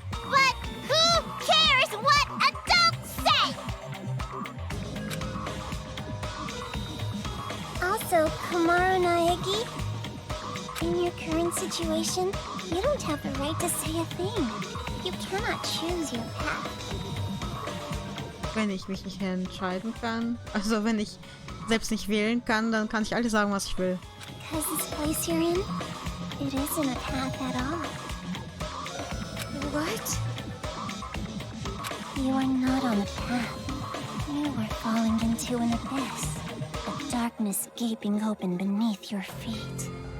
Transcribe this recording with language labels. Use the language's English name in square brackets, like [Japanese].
[English] But who cares what adults say? Also, Kamaru Naegi, in your current situation, you don't have the right to say a thing. You cannot choose your path. [German] Wenn ich mich nicht entscheiden kann, also wenn ich selbst nicht wählen kann, dann kann ich alles sagen, was ich will. [English] Because this place you're in, it isn't a path at all. What? You are not on a path. You are falling into an abyss. A darkness gaping open beneath your feet.